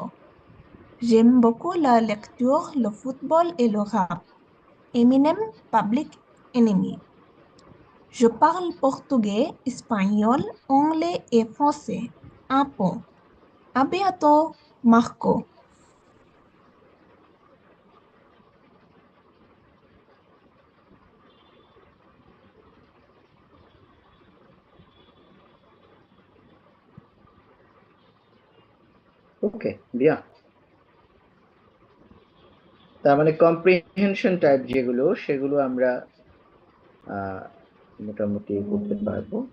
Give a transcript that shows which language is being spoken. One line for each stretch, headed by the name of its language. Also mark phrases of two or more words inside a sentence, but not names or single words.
French: J'aime beaucoup la lecture, le football et le rap. Eminem, Public Enemy. Je parle portugais, espagnol, anglais et français. Un peu. À bientôt, Marco. ওকে bien।
Bangla: তার মানে
English: comprehension type
Bangla: যেগুলো সেগুলো আমরা মোটামুটি করতে পারবো।